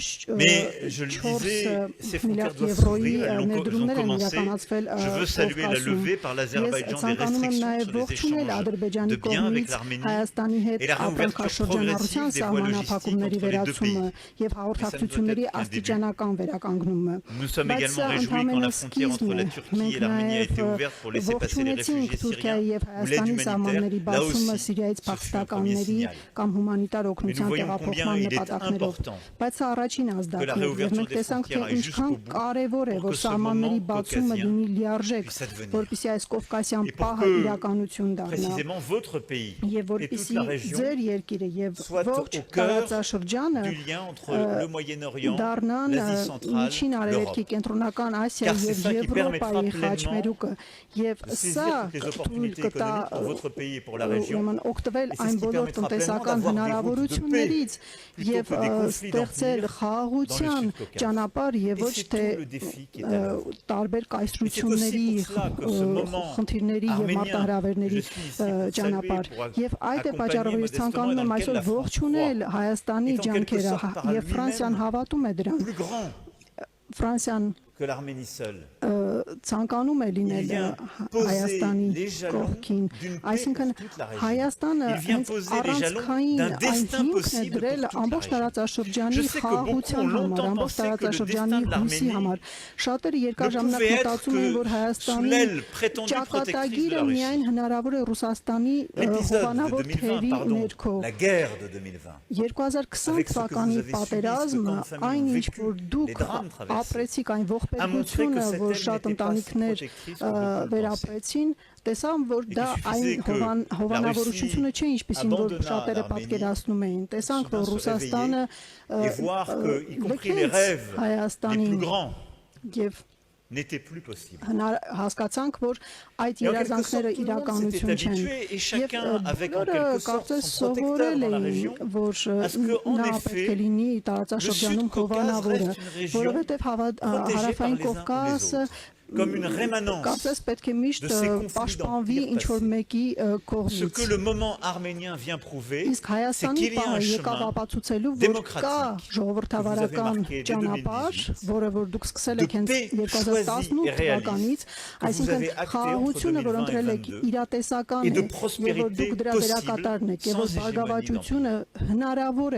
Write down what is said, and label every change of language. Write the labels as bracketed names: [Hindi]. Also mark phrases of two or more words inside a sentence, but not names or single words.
[French] Mais je le disais, ces frontières doivent [Armenian] եվրոյի [French] s'ouvrir, elles ont [Armenian] ներդրումներ են [French] commencé. [Armenian] իրականացվել [French] Je veux saluer la levée par l'Azerbaïdjan des restrictions sur les échanges de biens avec l'Arménie [Armenian] Հայաստանի հետ [French] et la réouverture [Armenian] ապրանքաշրջանառության [French] progressive des voies [Armenian] սահմանափակումների [French] logistiques entre les deux [Armenian] վերացումը [French] pays. [Armenian] եւ հաղորդակցությունների [French] Mais ça ne doit être qu'un [Armenian] աստիճանական վերականգնումը։ [French] Nous sommes également réjouis quand la frontière entre la Turquie et l'Arménie a été ouverte pour laisser passer les réfugiés [Armenian] Թուրքիայի [French] syriens [Armenian] եւ [French] ou l'aide [Armenian] Հայաստանի սահմանների [French] humanitaire. Là [Armenian] բացումը [French] aussi, [Armenian] Սիրիայից [French] ce fut un premier [Armenian] փախստականների [French] signal. [Armenian] կամ հումանիտար [French] Mais nous [Armenian] օգնության [French] voyons combien [Armenian] տեղափոխման [French] il est [Armenian] նպատակներով։ [French] important [Armenian] Բայց սա առաջին [French] que la [Armenian] ազդակն է, եւ [French] réouverture [Armenian] մենք [French] des [Armenian] տեսանք, թե [French] frontières aille [Armenian] ինչքան [French] jusqu'au bout [Armenian] կարեւոր է, [French] pour [Armenian] որ [French] que ce [Armenian] սահմանների [French] moment [Armenian] բացումը [French] caucasien [Armenian] լինի լիարժեք, [French] puisse advenir. [Armenian] որպեսզի այս կովկասյան [French] Et pour [Armenian] պահը [French] que, [Armenian] իրականություն դառնա։ [French] précisément votre pays [Armenian] Եվ [French] et toute [Armenian] որպեսզի [French] la région [Armenian] ձեր երկիրը եւ [French] soit [Armenian] ողջ [French] au cœur [Armenian] տարածաշրջանը [French] du lien entre le Moyen-Orient, [Armenian] դառնան [French] l'Asie centrale, [Armenian] միջին արևելքի [French] l'Europe. [Armenian] կենտրոնական [French] Car [Armenian] Ասիայի [French] c'est [Armenian] եւ [French] ça qui permettra [Armenian] Եվրոպայի [French] pleinement [Armenian] խաչմերուկը եւ [French] de saisir [Armenian] սա [French] toutes les opportunités économiques pour votre pays et pour la région. [Armenian] ուրեմն օգտվել [French] Et c'est [Armenian] այն [French] ce qui [Armenian] բոլոր [French] permettra [Armenian] տնտեսական [French] pleinement d'avoir des routes de [Armenian] հնարավորություններից [French] plutôt [Armenian] եւ [French] que des conflits [Armenian] ստեղծել [French] d'empire [Armenian] խաղաղության [French] dans le Sud-Caucase. [Armenian] ճանապարհ եւ [French] Et [Armenian] ոչ [French] c'est [Armenian] թե [French] tout le défi qui est à l'œuvre. [Armenian] տարբեր կայսրությունների [French] Et c'est aussi pour cela que ce moment [Armenian] խնդիրների եւ [French] arménien, [Armenian] մարտահրավերների [French] je suis ici pour [Armenian] ճանապարհ [French] saluer, [Armenian] եւ այդ է [French] accompagner [Armenian] պատճառով ես [French] modestement [Armenian] ցանկանում [French] dans [Armenian] եմ [French] lequel [Armenian] այսօր [French] la France [Armenian] ողջունել [French] croit. [Armenian] Հայաստանի [French] Et en quelque [Armenian] ջանքերը [French] sorte, par [Armenian] եւ Ֆրանսիան [French] lui-même, [Armenian] հավատում է դրան [French] plus grand [Armenian] Ֆրանսիան [French] que l'Arménie seule. [Armenian] ցանկանում է լինել [French] Il vient poser [Armenian] Հայաստանի [French] les jalons [Armenian] կողքին, [French] d'une paix [Armenian] այսինքն [French] pour toute la région. [Armenian] Հայաստանը [French] Il vient [Armenian] հենց [French] poser les jalons [Armenian] առանցքային [French] d'un [Armenian] այն [French] destin [Armenian] հիմքն է [French] possible [Armenian] դրել [French] pour toute la [Armenian] ամբողջ [French] région. [Armenian] տարածաշրջանի [French] Je sais que beaucoup [Armenian] խաղաղության [French] ont [Armenian] համար, [French] longtemps [Armenian] ամբողջ [French] pensé que le [Armenian] տարածաշրջանի [French] destin de [Armenian] հույսի [French] l'Arménie [Armenian] համար։ Շատերը երկար [French] ne [Armenian] ժամանակ [French] pouvait être [Armenian] մտածում էին, որ [French] que sous [Armenian] Հայաստանի [French] l'aile prétendue protectrice de [Armenian] ճակատագիրը [French] la [Armenian] միայն [French] Russie. [Armenian] հնարավոր է Ռուսաստանի [French] L'épisode [Armenian] հովանավոր [French] de 2020, [Armenian] թերի [French] pardon, [Armenian] ներքո։ [French] la guerre de 2020, [Armenian] 2020 [French] Avec ce que [Armenian] թվականի [French] vous avez subi, ce que [Armenian] պատերազմը, [French] tant de familles [Armenian] այն [French] ont [Armenian] ինչ [French] vécu, [Armenian] որ դուք [French] les drames traversés, [Armenian] ապրեցիք, այն [French] a montré que [Armenian] ողբերգությունը, [French] cette [Armenian] որ [French] aile [Armenian] շատ [French] n'était pas si [Armenian] ընտանիքներ [French] protectrice que beaucoup le pensaient. [Armenian] վերապրեցին, տեսամ, որ դա այն [French] suffisait que [Armenian] հովանավորությունը չէ, ինչպեսին որ [French] abandonna [Armenian] շատերը [French] l'Arménie, [Armenian] պատկերացնում էին։ Տեսանք, որ [French] soudain se [Armenian] Ռուսաստանը [French] et voir que, y compris les [Armenian] լքեց [French] rêves les [Armenian] Հայաստանին [French] plus grands [Armenian] եւ [French] n'étaient plus possibles. [Armenian] հասկացանք, որ այդ [French] Et en quelque [Armenian] երազանքները [French] sorte, tout le monde [Armenian] իրականություն [French] s'était [Armenian] չեն։ [French] habitué et chacun avec en [Armenian] բոլորը [French] quelque sorte [Armenian] կարծես [French] son protecteur [Armenian] սովորել [French] dans la [Armenian] էին, [French] région, [Armenian] որ [French] à ce que, en [Armenian] նա [French] effet, [Armenian] պետք է լինի տարածաշրջանում [French] le Sud-Caucase [Armenian] հովանավորը, [French] reste une région [Armenian] որովհետև [French] protégée par [Armenian] հարավային [French] les uns ou les [Armenian] Կովկասը [French] autres. comme une rémanence de ces conflits d'empire passés. Ce que le moment arménien vient prouver, c'est qu'il y a un chemin démocratique que vous avez marqué dès 2018, de paix choisie et réaliste que vous avez acté entre 2020 et 2022 et de prospérité possible sans hégémonie d'empire.